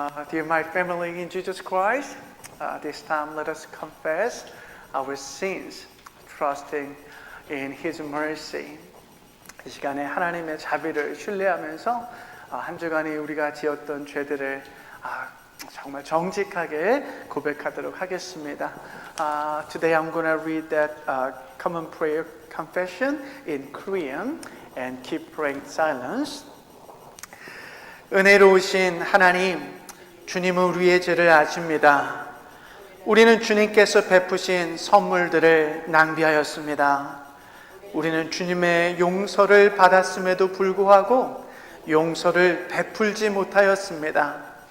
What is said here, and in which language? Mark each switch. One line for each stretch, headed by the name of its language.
English: Dear my family in Jesus Christ, this time let us confess our sins, trusting in His mercy.
Korean: 이 시간에 하나님의 자비를 신뢰하면서 한 주간에 우리가 지었던 죄들을 정말 정직하게 고백하도록 하겠습니다.
English: Today I'm going to read that common prayer confession in Korean and keep praying silence.
Korean: 은혜로우신 하나님, 주님은 우리의 죄를 아십니다. 우리는 주님께서 베푸신 선물들을 낭비하였습니다. 우리는 주님의 용서를 받았음에도 불구하고 용서를 베풀지 못하였습니다.